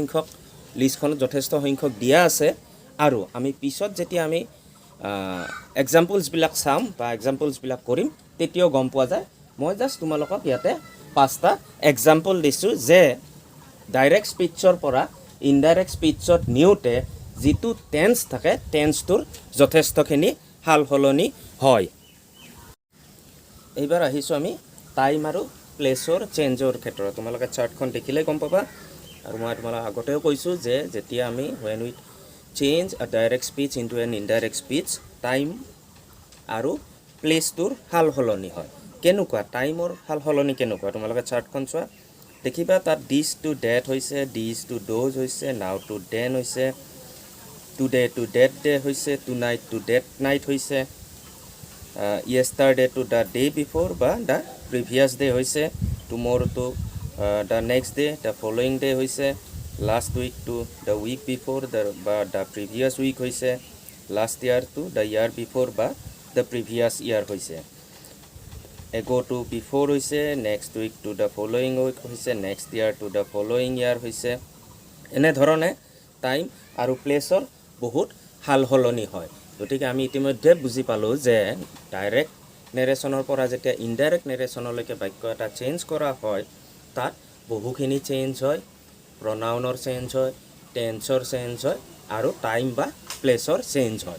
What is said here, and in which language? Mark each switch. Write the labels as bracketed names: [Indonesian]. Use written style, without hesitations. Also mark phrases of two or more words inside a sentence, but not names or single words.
[Assamese] সংখ্যক দিয়া আছে আৰু আমি পিছত যেতিয়া আমি এক্সাম্পলছবিলাক চাম বা এক্সাম্পলছবিলাক কৰিম তেতিয়াও গম পোৱা যায় মই জাষ্ট তোমালোকক ইয়াতে 5টা এক্সাম্পল দিছোঁ যে ডাইৰেক্ট স্পীচৰ পৰা ইনডাইৰেক্ট স্পীচত নিওঁতে যিটো টেন্স থাকে টেন্সটোৰ যথেষ্টখিনি সাল সলনি হয় এইবাৰ আহিছোঁ আমি টাইম আৰু প্লেছৰ চেঞ্জৰ ক্ষেত্ৰত তোমালোকে চাৰ্টখন দেখিলে গম পাবা আৰু মই তোমালোকক আগতেও কৈছোঁ যে যেতিয়া আমি [English] when we change a direct speech into an indirect speech [Assamese] টাইম আৰু প্লেছটোৰ সাল সলনি হয় কেনেকুৱা টাইমৰ সাল সলনি কেনেকুৱা তোমালোকে চাৰ্টখন চোৱা দেখিবা তাত [English] this to that [Assamese] হৈছে, [English] this to those [Assamese] হৈছে, [English] now to দেন হৈছে, today to that day হৈছে, to night to that night হৈছে, yesterday to the day before বা the previous day হৈছে, tomorrow to the next day, the following day হৈছে, last week to the week before বা the previous week হৈছে, last year to the year before বা the previous year হৈছে, ago to before হৈছে, next week to the following week হৈছে, next year to the following year হৈছে। [Assamese] এনে ধৰণে টাইম আৰু প্লেছৰ বহুত সাল সলনি হয়। গতিকে আমি ইতিমধ্যে বুজি পালোঁ যে ডাইৰেক্ট নেৰেশ্যনৰ পৰা যেতিয়া ইনডাইৰেক্ট নেৰেশ্যনলৈকে বাক্য এটা চেঞ্জ কৰা হয় তাত বহুখিনি চেঞ্জ হয়, প্ৰনাউনৰ চেঞ্জ হয়, টেন্সৰ চেঞ্জ হয় আৰু টাইম বা প্লেছৰ চেঞ্জ হয়।